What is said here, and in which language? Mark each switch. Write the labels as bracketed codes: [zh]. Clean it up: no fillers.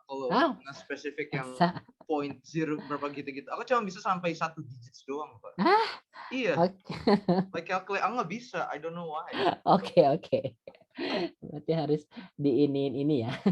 [id] Kalau spesifik yang point zero berapa gitu-gitu, aku cuma bisa sampai 1 digit doang, Pak. Iya. [en] Like calculate, [id] aku nggak bisa. [en] I don't know why. [id] Oke. Berarti harus diinin ini ya.